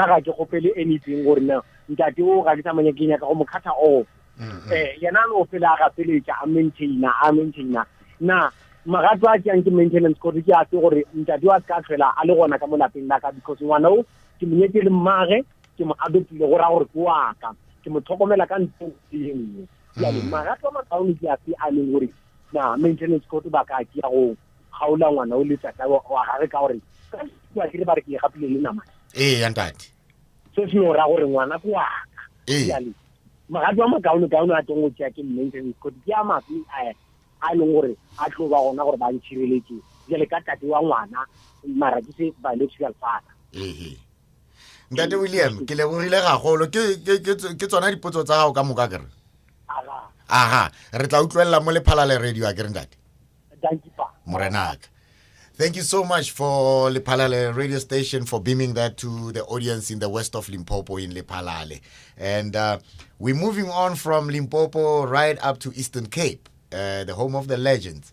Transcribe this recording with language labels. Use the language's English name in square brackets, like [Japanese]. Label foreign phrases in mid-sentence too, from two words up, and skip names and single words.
[Northern Sotho] ga ke gopele anything gore no ntate o ga ke tsamanya ke nyaka go mo khatha o yena no fela ga feletša a maintaina na magato a ke [English] maintenance court [Northern Sotho] ke a tse gore ntate wa ska tlhela a le gona ka mo lapeng la ka because ngwana o ke monyetse le mmage ke mo adoptile go ra gore ke wa ka ke mo tlhokomela ka ntho e nngwe ya le magato a makaone ke a se a leng gore na [English] maintenance court [Northern Sotho] ba ka ke ya go gaola ngwana o le tsaka wa gare ka gore ka ke re ba re ke gapile le nama ya ntate se se no ra gore ngwana ke wa ka ya le magato a makaone a tongo tšea ke [English] maintenance court [Northern Sotho] ke a mafi a leng gore a tlo ba gona gore ba ntshireletse jale ka tate wa ngwana mara ke se [English] biological father. [Northern Sotho] Ntate William ke lebogile gagolo ke tsona dipotso tsa gago ka moka kere aha re tla utlwelela mo lephalale radio a kere ntate. [English] Thank you pa [Northern Sotho] morenaka. [English] Thank you so much for Lephalale radio station for beaming that to the audience in the west of Limpopo in Lephalale. And we're moving on from Limpopo right up to Eastern Cape, the home of the legends.